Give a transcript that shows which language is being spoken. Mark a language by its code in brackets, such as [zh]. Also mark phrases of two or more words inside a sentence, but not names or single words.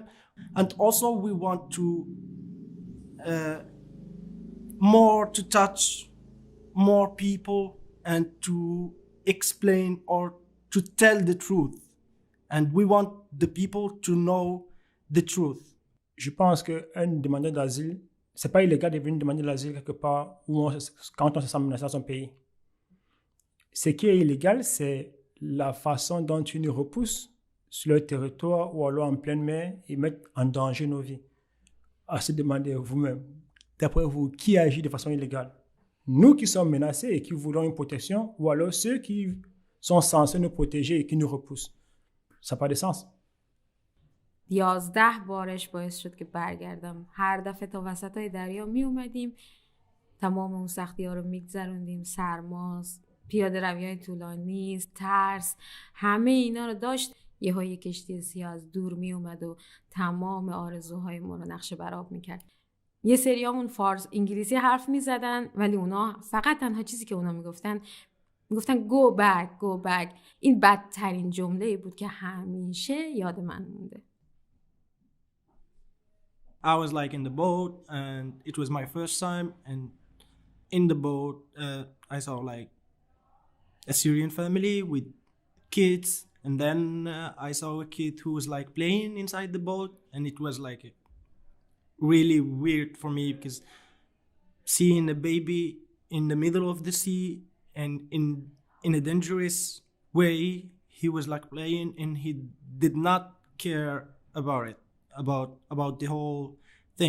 [en] And also we want to touch more people and to explain or to tell the truth, and we want the people to know the truth. [fr] Je pense qu'un demandeur d'asile, c'est pas illégal de venir demander l'asile quelque part quand on se sent menacé dans son pays. Ce qui est illégal, c'est la façon dont ils nous repoussent sur leur territoire ou alors en pleine mer et mettent en danger nos vies. À se demander vous-même, d'après vous, qui agit de façon illégale? Nous qui sommes menacés et qui voulons une protection, ou alors ceux qui sont censés nous protéger et qui nous repoussent? Ça n'a pas de sens. [fa] 11 بارش باعث شد که برگردم. هر دفعه تا وسطای دریا می اومدیم، تمام اون سختی ها رو میگذروندیم، سرماست، پیاده روی‌های طولانی، ترس، همه اینا رو داشت. یه کشتی سیاه از دور می اومد و تمام آرزوهای ما رو نقشه برآب میکرد. یه سریامون فارس انگلیسی حرف میزدن، ولی اونا فقط تنها چیزی که اونا میگفتن [en] go back. [fa] این بدترین جمله‌ای بود که همیشه یاد من مونده. [en] I was like in the boat and it was my first time, and in the boat I saw like a Syrian family with kids, and then I saw a kid who was like playing inside the boat, and it was like really weird for me, because seeing a baby in the middle of the sea and in a dangerous way, he was like playing and he did not care about the whole thing.